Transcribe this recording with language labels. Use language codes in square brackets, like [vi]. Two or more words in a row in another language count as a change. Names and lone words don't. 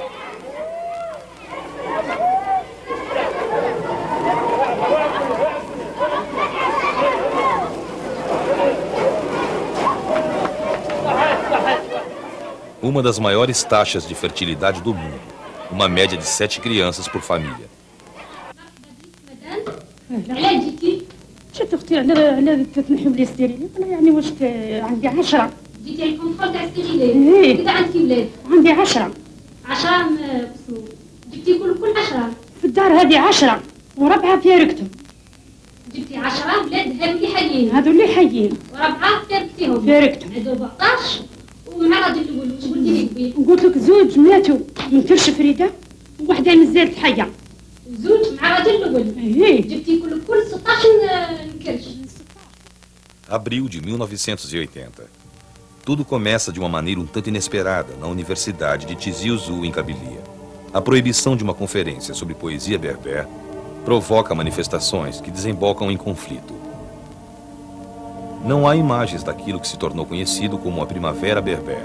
[pt] Uma das maiores taxas de fertilidade do mundo. Uma média de 7 crianças por família. [ar] علاش جيتي؟ جيت اختي على تنحي بلي ستيريلي انا يعني واش عندي 10. جيتي على الكونترول تاع ستيريلي كذا عندك ولاد؟ عندي 10. 10 جبتي كل 10؟ في الدار هذه 10 وربعه فارقتهم. جبتي 10 ولاد هذو اللي حيين وربعه فارقتيهم. هذو 14 ومع راجل الاول واش قلتي لي قبيل؟ قلت لك زوج ماتوا من كرش فريده ووحده مازالت حيه. زوج مع راجل الاول. جبتي كل 16 كرش. [pt] Abril de 1980. Tudo começa de uma maneira um tanto inesperada na Universidade de Tizi Ouzou, em Kabylia. A proibição de uma conferência sobre poesia berber provoca manifestações que desembocam em conflito. Não há imagens daquilo que se tornou conhecido como a Primavera Berber.